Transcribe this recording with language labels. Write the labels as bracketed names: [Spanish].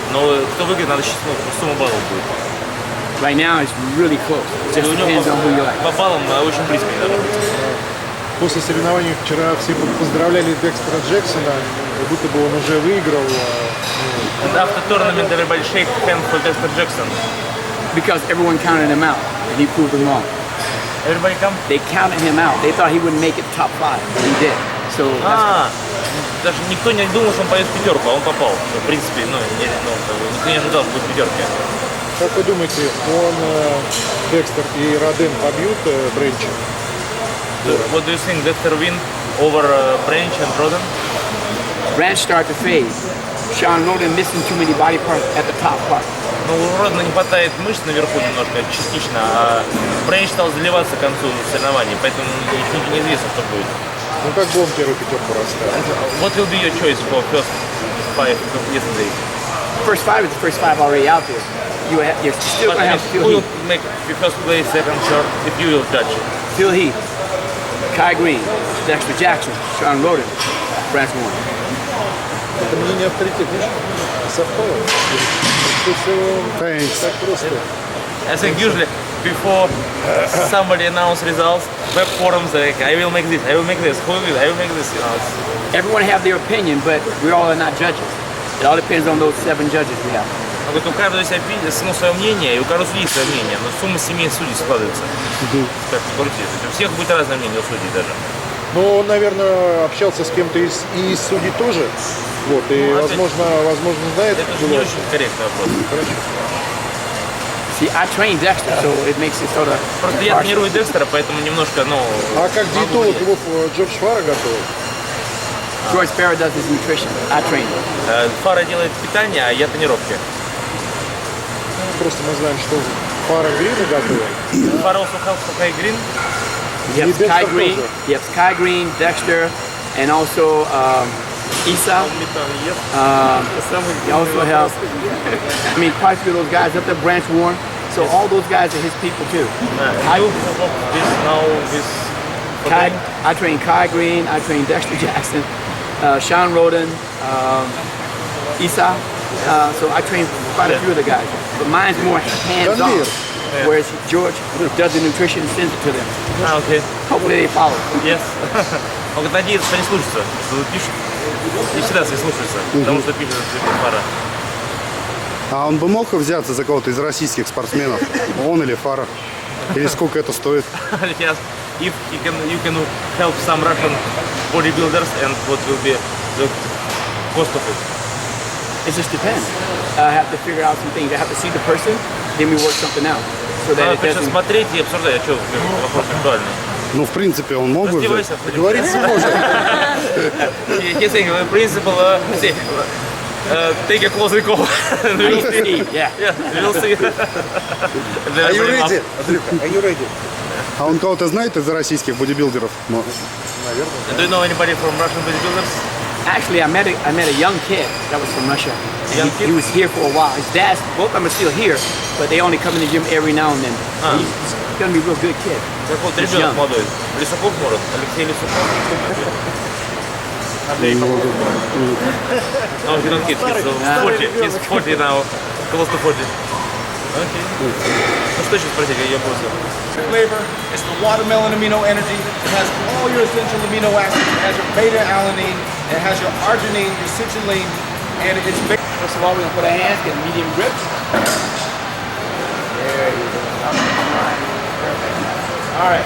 [Russian] Но кто выиграет, надо считать, сумма баллов будет. [English] Right now it's really close. It just depends on who you like. [Russian] По баллам очень близко не должно быть. После соревнований вчера все поздравляли Декстера Джексона, как будто бы он уже выиграл. [English] And after tournament, everybody shake hands for Dexter Jackson. Because everyone counted him out and he proved them wrong. Everybody come? They counted him out. They thought he wouldn't make it top 5, but he did. So [Russian] Даже никто не думал, что он пойдет в пятерку, а он попал. В принципе, никто не ожидал, что будет в пятерке. Как вы думаете, он, Декстер и Роден побьют Бренча? [English] What do you think, Dexter win over Branch and Roden? Branch started to fade. Sean Roden missing too many body parts at the top part. [Russian] Ну, у Родена не хватает мышц наверху немножко, частично, а Бренч стал заливаться к концу соревнований, поэтому неизвестно, что будет. Ну как бы он первую пятерку расставил? [English] What will be your choice for first 5 yesterday? First 5 is the first 5 already out there. You're still going to have Phil Who will Heath. make the first place, second, third, if you will judge? Phil Heath, Kai Green, Dexter Jackson, Sean Roden, Branch Warren. [Russian] Это мнение авторитетное, совпало. Так просто. [English] I think usually before somebody announce results, web forums like, I will make this, I will make this, who will, I will make this, you know. Everyone have their opinion, but we all are not judges. It all depends on those 7 judges we have. [Russian] Он говорит, у каждого есть свое мнение, и у каждого судей свое мнение, но сумма 7 судей складывается. Как ни крути. То есть у всех будет разное мнение, у судей даже. Ну, он, наверное, общался с кем-то из судей тоже. Вот, и, возможно, знает. Это же не очень корректный вопрос. [English] See, I train Dexter, so it makes it sort of. [Russian] Просто я тренирую Декстера, поэтому немножко, А как диетолог его Джордж Фара готовит? [English] George Barrett does his nutrition. I train. [Russian] Фара делает питание, а я тренировки. Просто мы знаем, что Фара Грина готовит. [English] Фара also helps for Kai Green. You have Kai Green. You have Kai Green, Dexter, and also Isa. You also have, I mean, quite a few of those guys up there, Branch Warren. So all those guys are his people too. I train Kai Green, I train Dexter Jackson, Sean Roden, Isa. So I train quite a few of the guys. But mine's more hands-on. Whereas George does the nutrition and sends it to them. Okay. Hopefully they follow. Yes. [Russian] Он говорит, надеется, что не слушается. Пишет. Не всегда все слушаются, потому что пишет Фара. А он бы мог взяться за кого-то из российских спортсменов? Он или Фара? Или сколько это стоит? [English] Yes. If you can help some Russian bodybuilders, and what will be the cost of it? It just depends. I have to figure out some things. I have to see the person, then we work something out. So that it doesn't... [Russian] смотреть и обсуждать, а что вопрос актуальный? Ну, в принципе, он мог бы взять. Договориться можно. [English] He's saying, in principle, take a closer call. We'll see. Yeah. We'll see. Are you ready? Андрюха, are you ready? [Russian] А он кого-то знает из российских бодибилдеров? Ну, [English] Do you know anybody from Russian bodybuilders? Actually, I met a young kid that was from Russia. Young kid? He was here for a while. His dad's, both of them are still here, but they only come in the gym every now and then. He's gonna be a real good kid. [Russian] Так вот, ребенок молодой. Лисаков может. Алексей Лисаков. Андрей Попов. [English] No, he's not kid. He's 40 now. Close to 40. Okay. [Russian] Ну что еще спросить, я просто... [English] Flavor, it's the watermelon amino energy. It has all your essential amino acids. It has your beta-alanine. It has your arginine, your citrulline, and it's big. First of all, we're gonna put our hands, get medium grips. There you go. Perfect. All right.